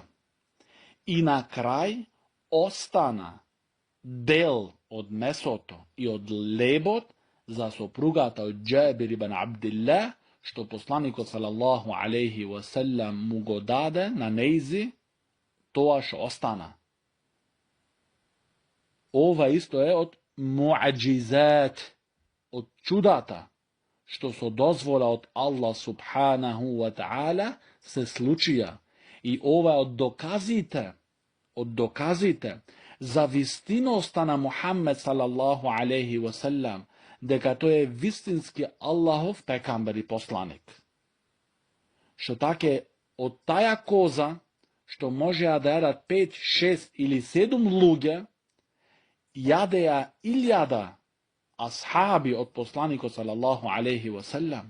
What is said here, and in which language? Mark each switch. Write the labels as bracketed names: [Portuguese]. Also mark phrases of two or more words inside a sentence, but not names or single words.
[Macedonian] И на крај остана дел од месото и од лебот за сопругата од Џабир ибн Абдилlah, што посланикот [Arabic] صلى الله عليه وسلم [Macedonian] му го даде на нејзи, тоа што остана. Ова исто е од муаџизат, од чудата, што со дозвола од [Arabic] الله سبحانه وتعالى [Macedonian] се случија. И ова е од доказите за вистиноста на Мухаммед [Arabic] صلى الله عليه وسلم, [Macedonian] дека тој е вистински Аллахов пекамбер и посланик. Што таке од таја коза, што можеа да јадат 5, 6 или 7 луѓе, јадеа 1000 асхаби од посланикот [Arabic] صلى الله عليه وسلم.